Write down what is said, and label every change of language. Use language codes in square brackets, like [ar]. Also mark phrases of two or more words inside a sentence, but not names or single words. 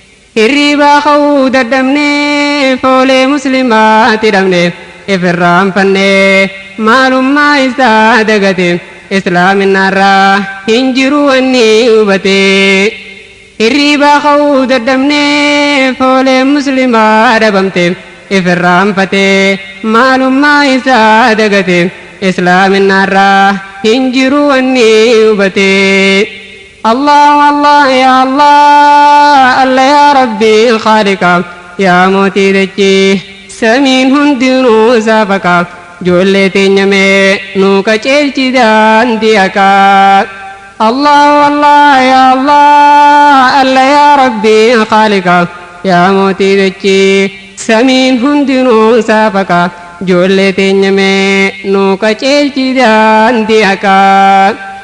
[om] Hirribaa ka'uu dadhabnee, foolee musliimaatti dhabnee, ifirraanfannee, maalummaa isaa dagate, islaaminaarraa hin jiru wanni hubate. Hirribaa ka'uu dadhabnee, foolee musliimaa dhabamte, ifirraanfatee, maalummaa isaa dagate, islaaminaarraa hin jiru wanni hubate. [ar] الله، الله، يا الله، الله، يا ربي، خالقا, [om] ya Mootii dachee, samiin hundinuu isaa faqa. Ijoollee teenya mee nuu qajeelchi daandii haqaa. [ar] الله، الله، يا الله، الله، يا ربي، خالقا, [om] ya Mootii dachee, samiin hundinuu isaa faqa. Ijoollee teenya mee nuu qajeelchi daandii haqaa.